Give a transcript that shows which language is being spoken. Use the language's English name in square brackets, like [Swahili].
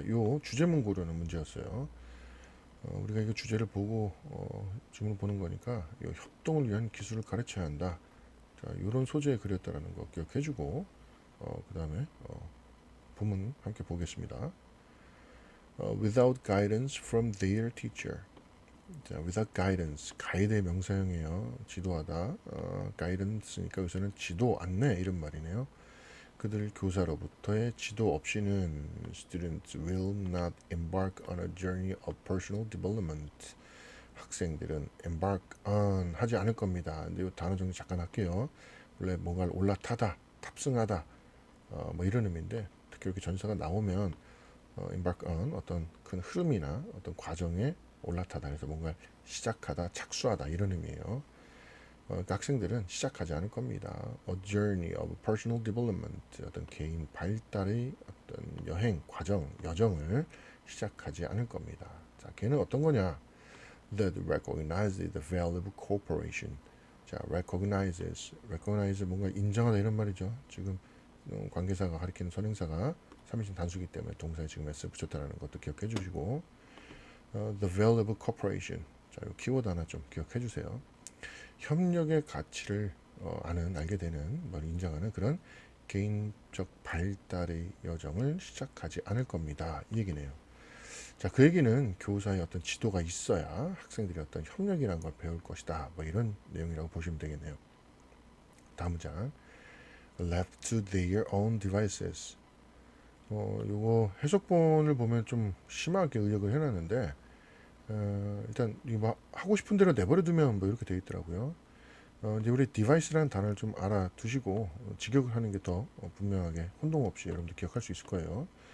[Korean] 이 주제문 고르는 문제였어요. 우리가 이거 주제를 보고 지문을 보는 거니까 이 협동을 위한 기술을 가르쳐야 한다. 자, 이런 소재에 그렸다라는 거 기억해주고 그 다음에 본문 함께 보겠습니다. [English] Without guidance from their teacher. [Korean] 자, [English] without guidance, [Korean] 가이드의 명사형이에요. 지도하다. guidance니까 여기서는 지도, 안내 이런 말이네요. 그들 교사로부터의 지도 없이는 [English] students will not embark on a journey of personal development. [Korean] 학생들은 embark on 하지 않을 겁니다. 근데 이 단어 정리 잠깐 할게요. 원래 뭔가를 올라타다, 탑승하다, 뭐 이런 의미인데 특히 이렇게 전사가 나오면 embark on 어떤 큰 흐름이나 어떤 과정에 올라타다 그래서 뭔가 시작하다, 착수하다 이런 의미예요. 그러니까 학생들은 시작하지 않을 겁니다. [English] A journey of personal development [Korean] 어떤 개인 발달의 어떤 여행, 과정, 여정을 시작하지 않을 겁니다. 자, 걔는 어떤 거냐? [English] That recognizes the value of cooperation. [Korean] 자, recognize 뭔가 인정하다 이런 말이죠. 지금 관계사가 가리키는 선행사가 3인칭 단수기 때문에 동사에 지금 s 붙였다는 것도 기억해 주시고 [English] the value of cooperation. [Korean] 자, 이 키워드 하나 좀 기억해 주세요. 협력의 가치를 알게 되는, 인정하는 그런 개인적 발달의 여정을 시작하지 않을 겁니다. 이 얘기네요. 자, 그 얘기는 교사의 어떤 지도가 있어야 학생들이 어떤 협력이라는 걸 배울 것이다. 이런 내용이라고 보시면 되겠네요. 다음 문장. [English] Left to their own devices. [Korean] 요거 해석본을 보면 좀 심하게 의역을 해놨는데 일단 이거 하고 싶은 대로 내버려두면 이렇게 되어 있더라고요. 이제 우리 디바이스라는 단어를 좀 알아두시고 직역을 하는 게 더 분명하게 혼동 없이 여러분들 기억할 수 있을 거예요.